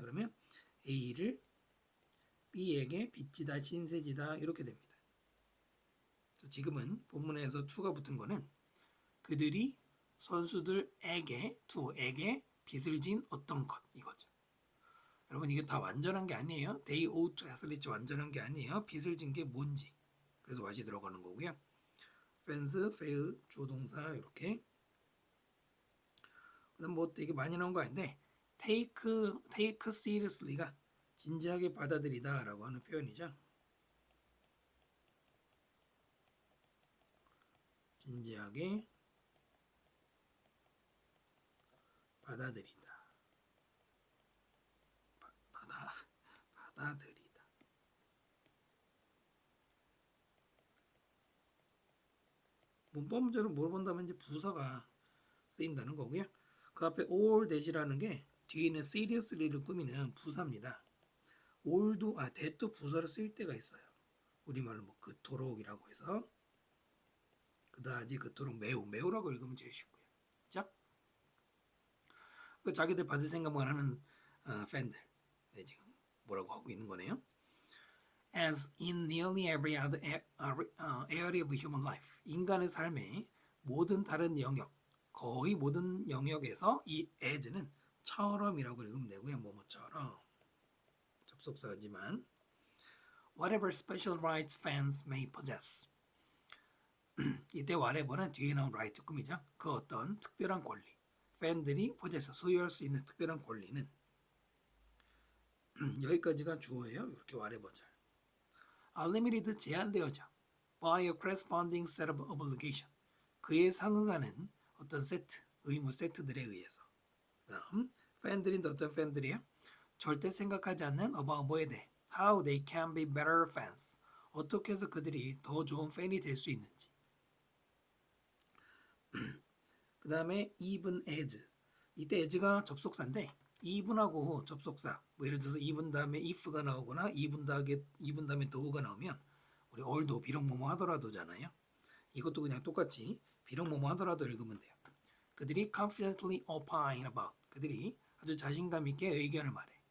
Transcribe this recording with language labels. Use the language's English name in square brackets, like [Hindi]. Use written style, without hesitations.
[Korean] 그러면 A를 B에게 빚지다, 신세지다 이렇게 됩니다. 지금은 본문에서 to가 붙은 거는 그들이 선수들에게 to에게 빚을 진 어떤 것 이거죠. 여러분 이게 다 완전한 게 아니에요. [English] They owe to athletes [Korean] 완전한 게 아니에요. 빚을 진 게 뭔지. 그래서 what이 들어가는 거고요. [English] fans, fail, [Korean] 주어 동사 이렇게. 그다음 뭐 되게 많이 나온 거 아닌데 [English] take seriously [Korean] 가 진지하게 받아들이다라고 하는 표현이죠. 진지하게 받아들이다. 받아들이다. 문법적으로 물어본다면 이제 부사가 쓰인다는 거고요. 그 앞에 all that이라는 게 뒤에 있는 seriously를 꾸미는 부사입니다. all도 that도 부사를 쓸 때가 있어요. 우리말로 뭐 그토록이라고 해서 그다지 그토록 매우라고 읽으면 제일 쉽고요. 그렇죠? 자기들 받을 생각만 하는 팬들. 네, 지금 뭐라고 하고 있는 거네요. [English] As in nearly every other area of human life. [Korean] 인간의 삶의 모든 다른 영역, 거의 모든 영역에서 이 as는 처럼이라고 읽으면 되고요. 뭐뭐처럼. 접속사지만 [English] whatever special rights fans may possess. [Korean] 이때 whatever는 뒤에 나온 right 꿈이죠. 그 어떤 특별한 권리. 팬들이 possess, 소유할 수 있는 특별한 권리는 여기까지가 주어예요. 이렇게 whatever죠. Unlimited 제한되어져 [English] by a corresponding set of obligation [Korean] 그에 상응하는 어떤 세트, 의무 세트들에 의해서. 다음 팬들인데 어떤 팬들이에요? 절대 생각하지 않는 about 뭐에 대해 [English] how they can be better fans. [Korean] 어떻게 해서 그들이 더 좋은 팬이 될 수 있는지. 그 다음에 even as. 이때 as가 접속사인데 even하고 접속사. 뭐 예를 들어서 even 다음에 if가 나오거나 even 다음에 do가 나오면 우리 although 비록 뭐뭐 하더라도잖아요. 이것도 그냥 똑같이 비록 뭐뭐 하더라도 읽으면 돼요. 그들이 [English] confidently opine about. [Korean] 그들이 아주 자신감 있게 의견을 말해.